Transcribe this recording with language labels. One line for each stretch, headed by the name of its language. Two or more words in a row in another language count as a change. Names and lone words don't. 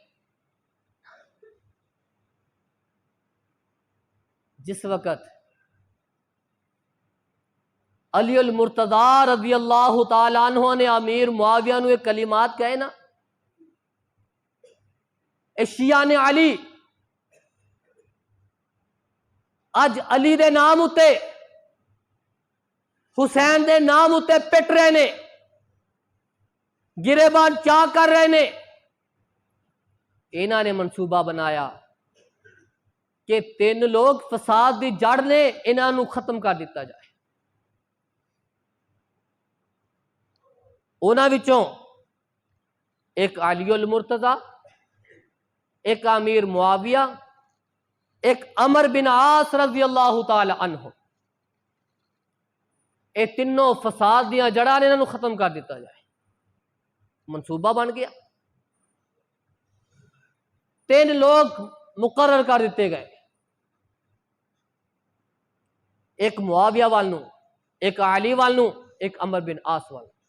Punjabi: جس وقت علی المرتضی
Arabic: رضی اللہ تعالی عنہ
Punjabi: نے امیر معاویہ نو ایک کلمات کہے نا، اے شیعہ نے علی اج علی دے نام اتے، حسین دے نام اتے پٹ رہے نے، گریبان چاک کر رہے نے. انہاں نے منصوبہ بنایا کہ 3 لوگ فساد دی جڑ نے، انہاں نو ختم کر دیتا جائے. انہاں وچوں ایک علی المرتضی، ایک امیر معاویہ، ایک عمر بن عاص
Arabic: رضی اللہ تعالی عنہ.
Punjabi: اے تینوں فساد دیاں جڑاں نے، انہاں نو ختم کر دیتا جائے. منصوبہ بن گیا. 3 لوگ مقرر کر دیتے گئے، ایک معاویہ والنو، ایک علی والنو، ایک عمر بن عاص والنو.